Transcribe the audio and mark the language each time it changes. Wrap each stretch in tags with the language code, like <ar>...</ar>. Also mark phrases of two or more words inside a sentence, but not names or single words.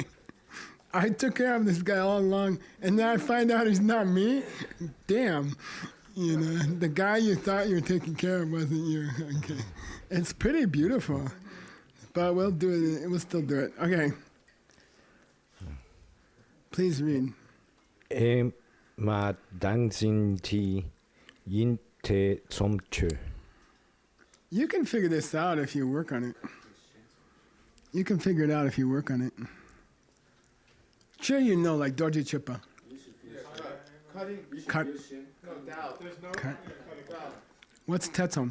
<en>I took care of this guy all along, and now I find out he's not me. Damn. You know, the guy you thought you were taking care of wasn't you. Okay. It's pretty beautiful. But we'll do it. We'll still do it. Okay. Please read.</en> <dz>Ma dangzin ti yin te somchu.</dz> <en>You can figure this out if you work on it. You can figure it out if you work on it. Sure, you know, like Dorji Chupa. Cutting. Cut. No doubt. There's no Cut. doubt. What's Tetsom?</en>